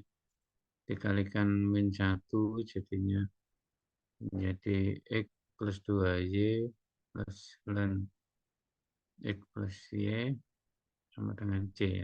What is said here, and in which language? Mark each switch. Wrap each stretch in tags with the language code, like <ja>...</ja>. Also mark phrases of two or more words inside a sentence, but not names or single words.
<id>Dikalikan min 1 jadinya menjadi X plus 2Y plus ln X plus Y sama dengan C ya.</id>